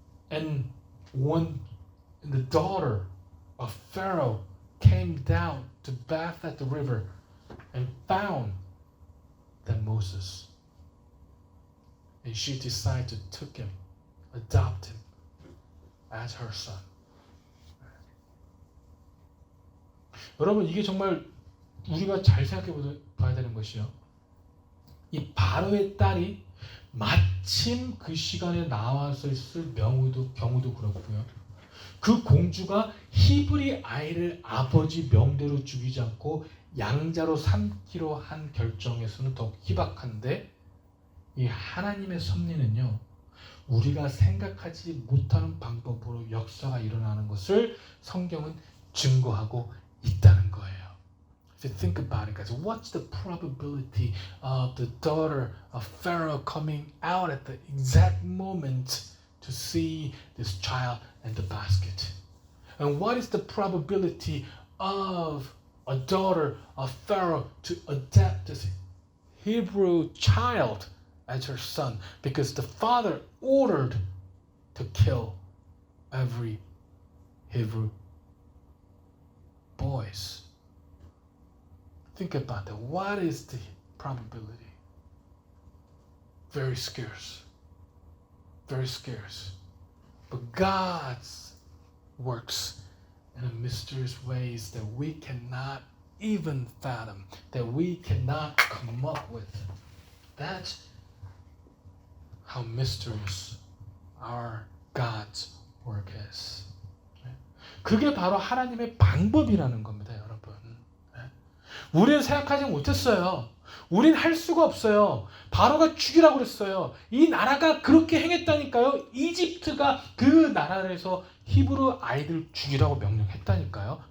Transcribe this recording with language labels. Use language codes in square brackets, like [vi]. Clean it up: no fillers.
[en] And when the daughter of Pharaoh came down to bath at the river and found that Moses, and she decided to take him, adopt him as her son. [ko] 여러분, 이게 정말 우리가 잘 생각해 봐야 되는 것이요. 이 바로의 딸이 마침 그 시간에 나왔을 경우도 그렇고요. 그 공주가 히브리 아이를 아버지 명대로 죽이지 않고 양자로 삼기로 한 결정에서는 더욱 희박한데, 이 하나님의 섭리는요, 우리가 생각하지 못하는 방법으로 역사가 일어나는 것을 성경은 증거하고 있다는 거예요. [en] If you think about it, guys, what's the probability of the daughter of Pharaoh coming out at the exact moment to see this child and the basket? And what is the probability of a daughter of Pharaoh to adopt this Hebrew child as her son? Because the father ordered to kill every Hebrew boys. Think about that. What is the probability? Very scarce. Very scarce. But God's works in mysterious ways that we cannot even fathom, that we cannot come up with. That's how mysterious our God's work is. [ko] 그게 바로 하나님의 방법이라는 겁니다, 여러분. 우리는 생각하지 못했어요. 우린 할 수가 없어요. 바로가 죽이라고 그랬어요. 이 나라가 그렇게 행했다니까요. 이집트가 그 나라에서 히브리 아이들 죽이라고 명령했다니까요.